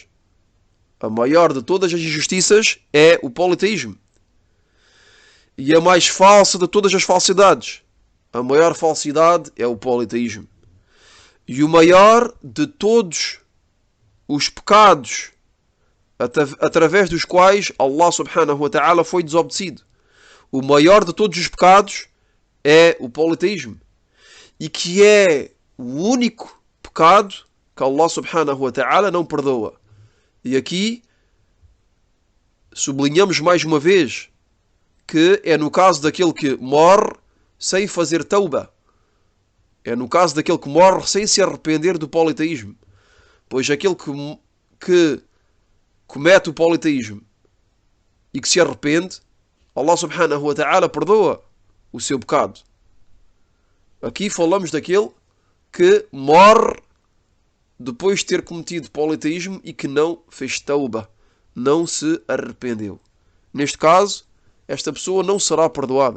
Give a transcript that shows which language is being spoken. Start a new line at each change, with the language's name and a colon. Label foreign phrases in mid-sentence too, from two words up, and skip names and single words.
Portuguese: A maior de todas as injustiças é o politeísmo. E a mais falsa de todas as falsidades. A maior falsidade é o politeísmo. E o maior de todos os pecados através dos quais
Arabic: الله سبحانه وتعالى
Portuguese: foi desobedecido. O maior de todos os pecados é o politeísmo. E que é o único pecado que
Arabic: الله سبحانه وتعالى
Portuguese: não perdoa. E aqui sublinhamos mais uma vez que é no caso daquele que morre sem fazer tauba. É no caso daquele que morre sem se arrepender do politeísmo. Pois aquele que comete o politeísmo e que se arrepende,
Arabic: الله سبحانه وتعالى
Portuguese: perdoa o seu pecado. Aqui falamos daquele que morre depois de ter cometido politeísmo e que não fez tauba, não se arrependeu. Neste caso, esta pessoa não será perdoada.